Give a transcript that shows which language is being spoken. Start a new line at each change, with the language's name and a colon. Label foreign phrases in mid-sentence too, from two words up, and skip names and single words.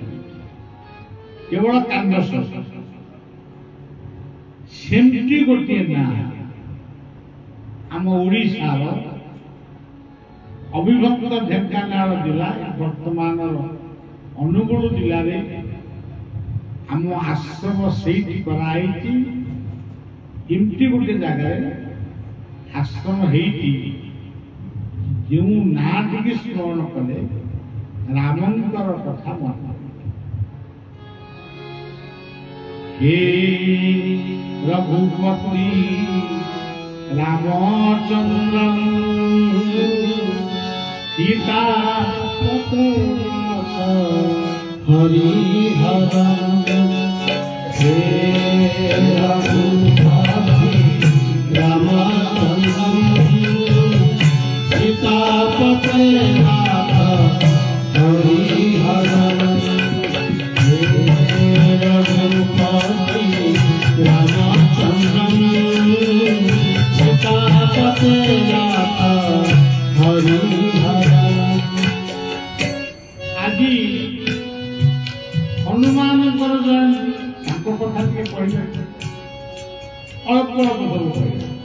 Odia: କେବଳ କାଣ୍ଡେଶ୍ୱର ସେମିତି ଗୋଟିଏ ନାଁ ଆମ ଓଡ଼ିଶାର ଅବିଭକ୍ତ ଢେଙ୍କାନାଳ ଜିଲ୍ଲା, ବର୍ତ୍ତମାନର ଅନୁଗୁଳ ଜିଲ୍ଲାରେ ଆମ ଆଶ୍ରମ ସେଇଠି କରାହେଇଛି। ଏମିତି ଗୋଟେ ଜାଗାରେ ଆଶ୍ରମ ହେଇଛି ଯେଉଁ ନାଁଟିକି ସ୍ମରଣ କଲେ ରାମଙ୍କର କଥା ମନେ।
Hindi: हे रघुपति रामचंद्र सीता हरिहर हे रघुपति रामचंद्र सीतापते नाथ हरिहर
Odia: আজি ହନୁମାନଙ୍କର ଜୟନ୍ତୀ, ତାଙ୍କ କଥା ଟିକେ କହିଲେ ଅଳ୍ପ ଅଳ୍ପ ସବୁ କହିଲେ।